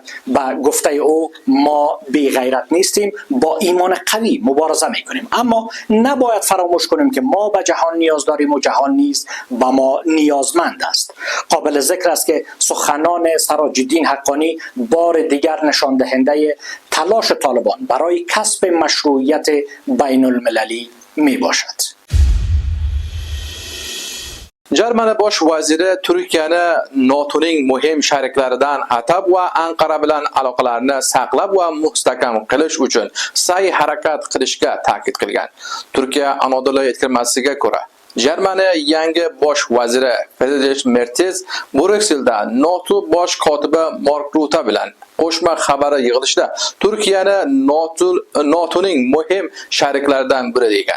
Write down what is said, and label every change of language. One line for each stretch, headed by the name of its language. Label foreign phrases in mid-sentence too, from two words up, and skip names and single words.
Persian: به گفته او ما بی غیرت نیستیم، با ایمان قوی مبارزه میکنیم، اما نباید فراموش کنیم که ما به جهان نیاز داریم و جهان نیز به ما نیازمند است. قابل ذکر است که سخنان سراج الدین حقانی بار دیگر نشان دهنده تلاش طالبان برای کسب مشروعیت بین المللی می باشد.
Uzbek: Germany bosh vaziri Turkiyani NATOning muhim sheriklaridan atab va Anqara bilan aloqalarni saqlab va mustahkam qilish uchun sa'y harakat qilishga ta'kid qilgan. Turkiya Anadolu yetkazmasiga ko'ra, Germany yangi bosh vaziri Friedrich Merz Brukselda NATO bosh kotibi Mark Rutte bilan qo'shma xabari yig'ilishida Turkiyani NATOning muhim sheriklaridan biri degan.